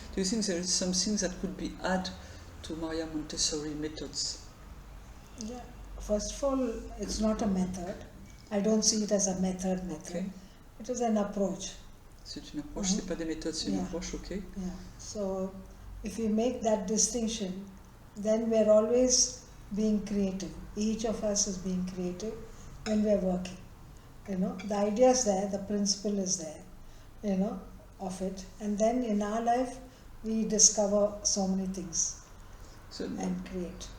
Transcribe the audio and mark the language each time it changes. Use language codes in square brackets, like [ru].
[en] Do you think there is something that could be added to Maria Montessori methods? Yeah. First of all, it's not a method. I don't see it as a method. Okay. It is an approach. [fr] C'est une approche, c'est pas des méthodes, c'est une approche, ok. [en] Yeah. So if we make that distinction, then we're always being creative. Each of us is being creative when we're working. The idea is there, the principle is there, of it. And then in our life, we discover so many things and create.